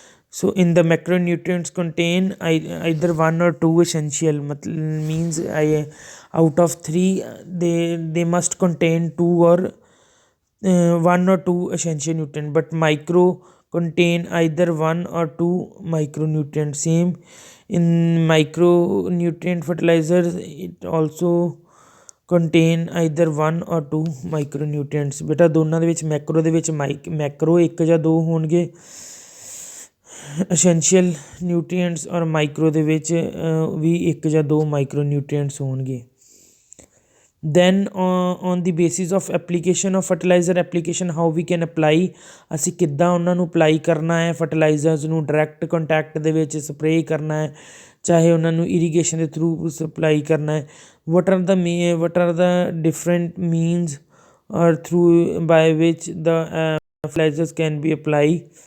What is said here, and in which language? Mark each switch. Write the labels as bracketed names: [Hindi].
[English] So in the macronutrients contain either one or two essential, means out of three they must contain two or one or two essential nutrient, but micro contain either one or two micronutrients. Same in micronutrient fertilizers, it also contain either one or two micronutrients. [Punjabi] ਬੇਟਾ ਦੋਨਾਂ ਦੇ ਵਿੱਚ Macro ਦੇ ਵਿੱਚ Macro ਇੱਕ ਜਾਂ ਦੋ ਹੋਣਗੇ essential nutrients, ਔਰ ਮਾਈਕਰੋ ਦੇ ਵਿੱਚ ਵੀ ਇੱਕ ਜਾਂ ਦੋ micronutrients ਹੋਣਗੇ. [English] Then on the basis of application of fertilizer application, how we can apply, [Punjabi] ਅਸੀਂ ਕਿੱਦਾਂ ਉਹਨਾਂ ਨੂੰ ਅਪਲਾਈ ਕਰਨਾ ਹੈ ਫਰਟੀਲਾਈਜ਼ਰਸ ਨੂੰ, ਡਾਇਰੈਕਟ ਕੰਟੈਕਟ ਦੇ ਵਿੱਚ ਸਪਰੇਅ ਕਰਨਾ ਹੈ, ਚਾਹੇ ਉਹਨਾਂ ਨੂੰ ਇਰੀਗੇਸ਼ਨ ਦੇ ਥਰੂ ਸਪਲਾਈ ਕਰਨਾ ਹੈ. [English] what are the different means or through by which the fertilizers can be applied.